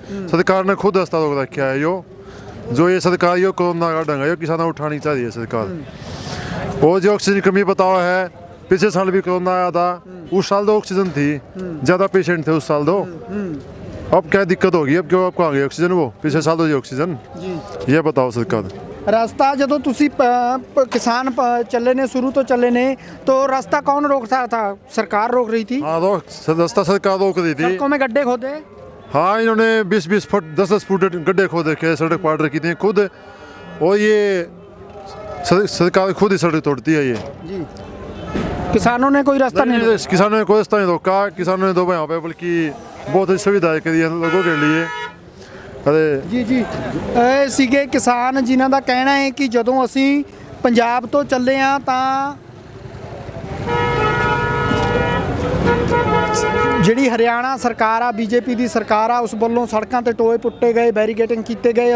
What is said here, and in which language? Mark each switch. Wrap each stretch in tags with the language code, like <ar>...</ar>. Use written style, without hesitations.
<hi>सरकार ने खुद रास्ता रोक रखा है। जो ये सरकार ये कोरोना का ढंग है, ये किसानों को उठानी चाहिए सरकार। और जो ऑक्सीजन की कमी बताओ है पिछले साल भी कोरोना आया था, उस साल तो ऑक्सीजन थी, ज़्यादा पेशेंट थे उस साल तो। अब क्या दिक्कत होगी, अब क्यों आपको आ गई ऑक्सीजन? वो पिछले साल तो जी ऑक्सीजन, ये बताओ सरकार।</hi> <pa>ਰਸਤਾ ਜਦੋਂ ਤੁਸੀਂ ਕਿਸਾਨ ਚੱਲੇ ਨੇ, ਸ਼ੁਰੂ ਤੋਂ ਚੱਲੇ ਨੇ,</pa> <hi>तो रास्ता कौन रोक रहा था? सरकार रोक रही थी। हाँ, रास्ता सरकार रोक रही थी। सड़कों में गड्ढे खोदे। हाँ, इन्होंने 20-20 फुट 10-10 फुट गड्ढे खोद रखे, सड़क पाट रखी थी खुद, और ये सरकार खुद ही सड़क तोड़ती है ये जी। किसानों ने कोई रास्ता नहीं, किसानों ने कोई रास्ता नहीं रोका, किसानों ने दो यहाँ पे बल्कि बहुत ही सुविधाएं करी है लोगों के लिए। अरे</hi> <pa>ਜੀ ਜੀ, ਇਹ ਸੀਗੇ ਕਿਸਾਨ ਜਿਨ੍ਹਾਂ ਦਾ ਕਹਿਣਾ ਹੈ ਕਿ ਜਦੋਂ ਅਸੀਂ ਪੰਜਾਬ ਤੋਂ ਚੱਲੇ ਆ ਤਾਂ ਜਿਹੜੀ ਹਰਿਆਣਾ ਸਰਕਾਰ ਆ, ਬੀਜੇਪੀ ਦੀ ਸਰਕਾਰ ਆ, ਉਸ ਵੱਲੋਂ ਸੜਕਾਂ ਤੇ ਟੋਏ ਪੁੱਟੇ ਗਏ, ਬੈਰੀਗੇਟਿੰਗ ਕੀਤੇ ਗਏ।</pa>